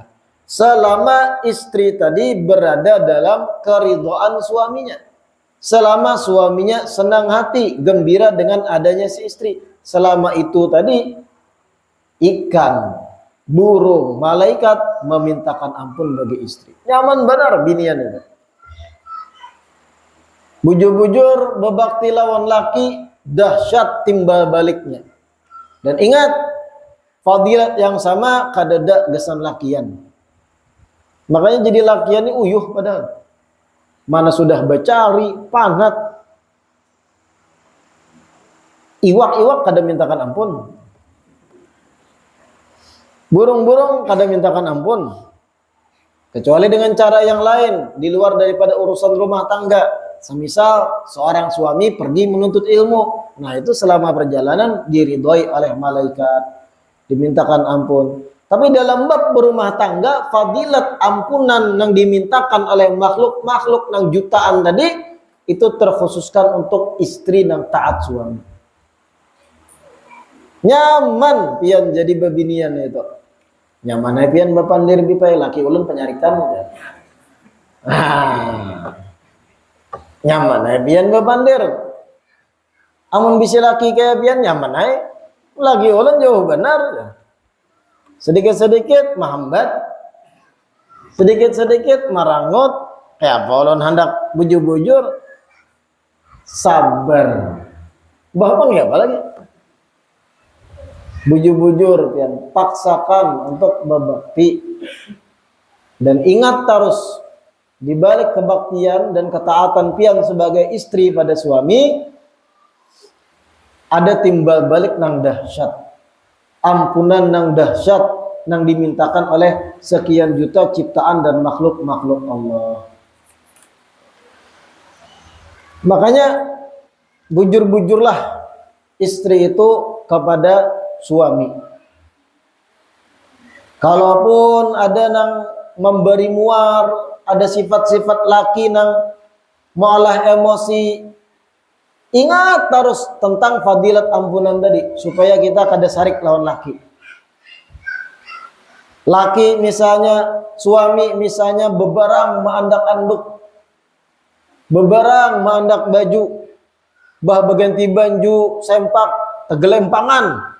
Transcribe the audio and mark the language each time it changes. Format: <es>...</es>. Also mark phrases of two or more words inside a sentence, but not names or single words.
<id>Selama istri tadi berada dalam keridhaan suaminya. Selama suaminya senang hati, gembira dengan adanya si istri. Selama itu tadi ikan, burung, malaikat memintakan ampun bagi istri.</id> <bjn>Nyaman benar binian itu. Bujur-bujur bebakti lawan laki, dahsyat timbal baliknya.</bjn> <id>Dan ingat, fadilat yang sama</id> <bjn>kadada gesan lakian. Makanya jadi lakian ini uyuh padahal. Mana sudah bacari, panat. Iwak-iwak kada mintakan ampun. Burung-burung kada mintakan ampun.</bjn> <id>Kecuali dengan cara yang lain di luar daripada urusan rumah tangga. Semisal seorang suami pergi menuntut ilmu. Nah, itu selama perjalanan diridhoi oleh malaikat, dimintakan ampun. Tapi dalam bab berumah tangga, fadilat ampunan yang dimintakan oleh makhluk-makhluk yang jutaan tadi itu terkhususkan untuk istri yang taat suami.</id> <bjn>Nyaman pian jadi bebinian itu. Nyaman pian bapandir bipai laki ulun penyarikan. Nyaman pian bapandir. Amun bisa laki kayak pian nyaman laki ulun jauh benar. Sedikit-sedikit mahambat, sedikit-sedikit marangut, kayak apa ulun hendak bujur-bujur, sabar. Bahkan ya apa lagi? Bujur-bujur pian paksakan untuk berbakti.</bjn> <id>Dan ingat terus di balik kebaktian dan ketaatan pian sebagai istri pada suami ada timbal balik nang dahsyat. Ampunan nang dahsyat nang dimintakan oleh sekian juta ciptaan dan makhluk-makhluk Allah. Makanya bujur-bujurlah istri itu kepada suami. Kalaupun ada nang memberi muar, ada sifat-sifat laki nang malah emosi, ingat terus tentang fadilat ampunan tadi supaya kita</id> <bjn>kada sarik lawan laki. Laki misalnya, suami misalnya bebarang maandak anduk, bebarang maandak baju, bah berganti baju sempak tegelempangan.</bjn>